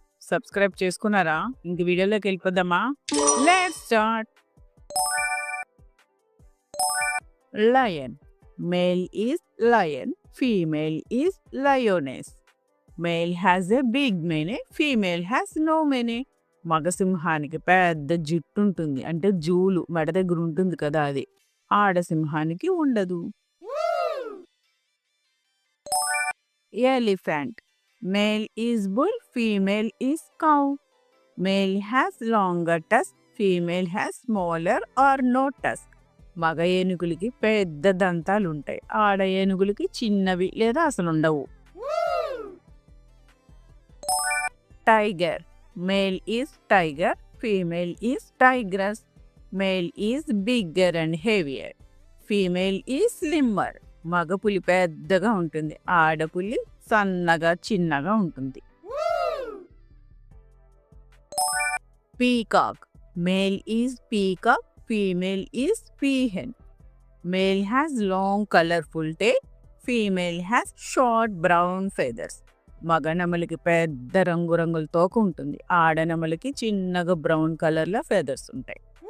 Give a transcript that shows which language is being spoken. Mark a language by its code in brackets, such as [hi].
[te] Subscribe చేసుకున్నారా? ఇంక వీడియోలోకి వెళ్ళిపోదామా? Let's start. [en] Lion. Male is lion, female is lioness. Male has a big mane, female has no mane. [te] మగసింహానికి పెద్ద జుట్టు ఉంటుంది, అంటే జూలు మెడ దగ్గర ఉంటుంది కదా, అది ఆడసింహానికి ఉండదు. [en] Elephant. Male is bull, female is cow. Male has longer tusk, female has smaller or no tusk. [te] మగ ఏనుగులకి పెద్ద దంతాలు ఉంటాయి, ఆడ ఏనుగులకి చిన్నవి లేదా అసలు ఉండవు. [en] Tiger. Male is tiger, female is tigress. Male is bigger and heavier, female is slimmer. [te] మగ పులి పెద్దగా ఉంటుంది, ఆడపులి సన్నగా చిన్నగా ఉంటుంది. [en] Peacock. Male is peacock, female is peahen. Male has long colorful tail, female has short brown feathers. [te] మగ నెమలికి పెద్ద రంగురంగుల తోక ఉంటుంది, ఆడ నెమలికి చిన్నగా బ్రౌన్ కలర్లో ఫెదర్స్ ఉంటాయి.